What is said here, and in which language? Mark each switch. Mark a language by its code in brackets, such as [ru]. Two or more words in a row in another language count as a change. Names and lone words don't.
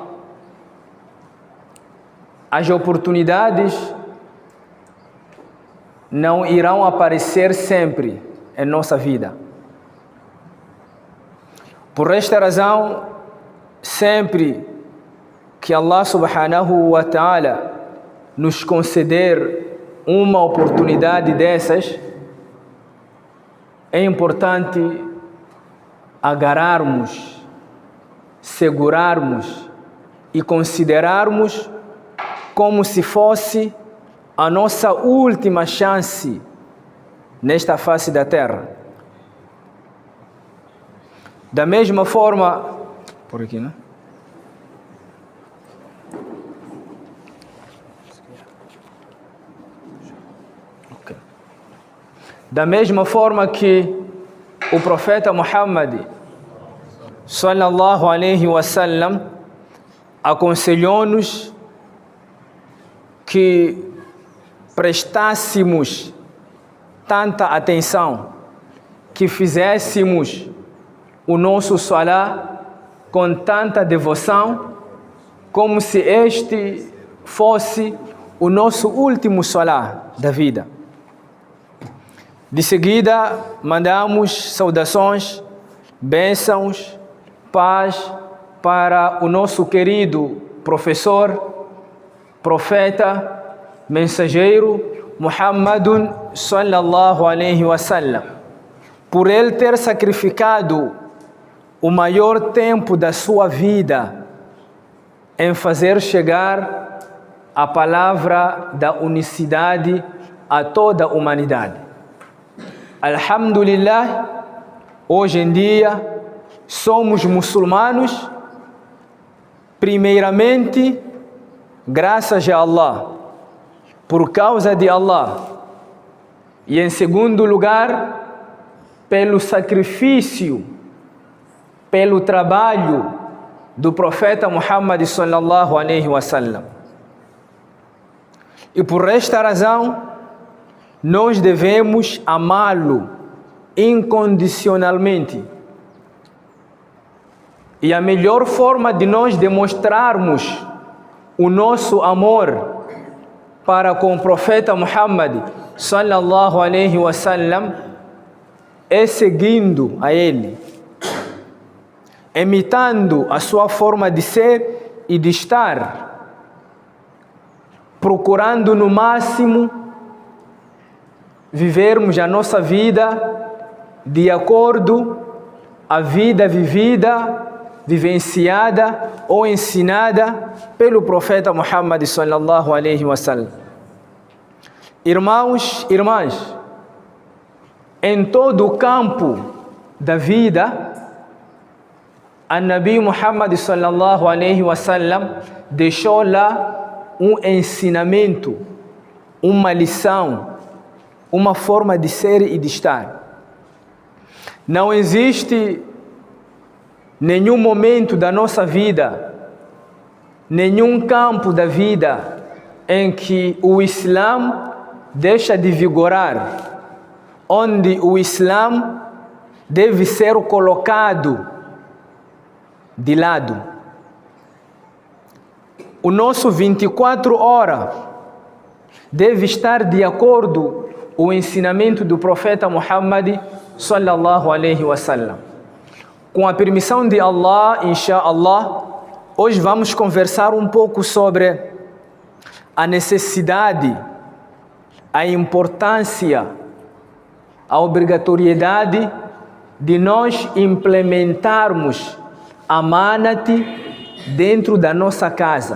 [pt] As oportunidades não irão aparecer sempre em nossa vida. Por esta razão, sempre que Allah [ar] سبحانه وتعالى [pt] nos conceder uma oportunidade dessas, é importante agarrarmos, segurarmos e considerarmos como se fosse a nossa última chance nesta face da terra. Da mesma forma, por aqui, né? Da mesma forma que o profeta Muhammad [ar] صلى الله عليه وسلم [pt] aconselhou-nos que prestássemos tanta atenção, que fizéssemos o nosso salá com tanta devoção, como se este fosse o nosso último salá da vida. De seguida, mandamos saudações, bênçãos, paz para o nosso querido professor, profeta, mensageiro Muhammadun [ar] صلى الله عليه وسلم, [pt] por ele ter sacrificado o maior tempo da sua vida em fazer chegar a palavra da unicidade a toda a humanidade. [ar] الحمد لله, [pt] hoje em dia somos muçulmanos, primeiramente graças a Allah, por causa de Allah, e em segundo lugar pelo sacrifício, pelo trabalho do profeta Muhammad [ar] صلى الله عليه وسلم. [pt] E por esta razão nós devemos amá-lo incondicionalmente. E a melhor forma de nós demonstrarmos o nosso amor para com o profeta Muhammad [ar] صلى الله عليه وسلم [pt] é seguindo a ele, imitando a sua forma de ser e de estar, procurando no máximo vivermos a nossa vida de acordo a vida vivida, vivenciada ou ensinada pelo profeta Muhammad [ar] صلى الله عليه وسلم. [pt] Irmãos, irmãs, em todo o campo da vida, a Nabi Muhammad [ar] صلى الله عليه وسلم [pt] deixou lá um ensinamento, uma lição, uma forma de ser e de estar. Não existe nenhum momento da nossa vida, nenhum campo da vida em que o Islã deixa de vigorar, onde o Islã deve ser colocado de lado. O nosso 24 horas deve estar de acordo com o ensinamento do profeta Muhammad [ar] صلى الله عليه وسلم. [pt] Com a permissão de Allah, [ar] إن شاء الله, [pt] hoje vamos conversar um pouco sobre a necessidade, a importância, a obrigatoriedade de nós implementarmos amanati dentro da nossa casa.